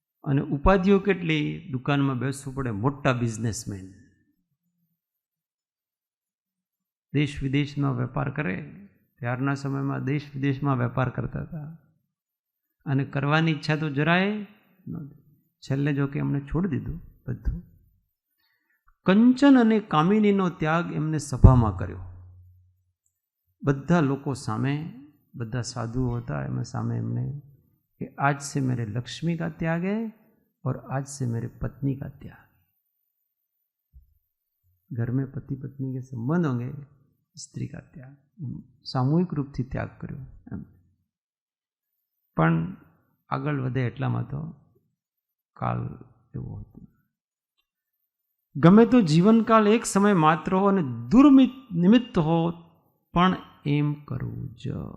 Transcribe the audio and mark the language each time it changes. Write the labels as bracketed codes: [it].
[gu] અને ઉપાધિઓ કેટલી, દુકાનમાં બેસવું પડે, મોટા બિઝનેસમેન, દેશ વિદેશમાં વેપાર કરે. ત્યારના સમયમાં દેશ વિદેશમાં વેપાર કરતા હતા, અને કરવાની ઈચ્છા તો જરાય નહોતી. છેલ્લે જો કે એમણે છોડી દીધું બધું. કંચન અને કામિનીનો ત્યાગ એમને સભામાં કર્યો. બધા લોકો સામે, બધા સાધુઓ હતા, એમાં સામે એમને [hi] कि आज से मेरे लक्ष्मी का त्याग है और आज से मेरे पत्नी का त्याग. घर में पति पत्नी के संबंध होंगे, स्त्री का त्याग. सामूहिक रूप [gu] થી ત્યાગ કર્યો એમ. પણ આગળ વધે એટલામાં તો કાળ એવો હતો. ગમે તો જીવનકાળ એક સમય માત્ર હો અને દુર્નિમિત્ત હો, પણ એમ કરવું જ.